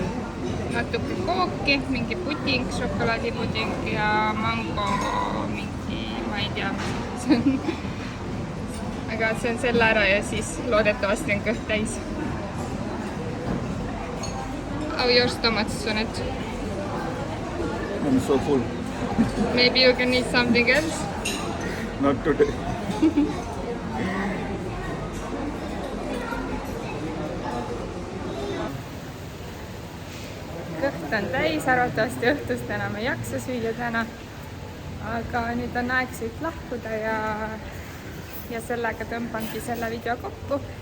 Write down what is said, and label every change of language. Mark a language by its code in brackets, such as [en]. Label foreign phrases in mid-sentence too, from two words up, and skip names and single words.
[et] Natuke kooki, mingi puding, šokolaadipuding ja mango mingi, ma ei tea, mis see on. Aga see on selle ära ja siis loodetavasti on kõht täis. [en] How your stomach, Sunet? I'm so full. Maybe you can eat something else? Not today. [et] Kõht on täis, arvatavasti õhtust enam ei jaksa süüa täna. Aga nüüd on aeg siit lahkuda ja sellega tõmbangi selle video kokku.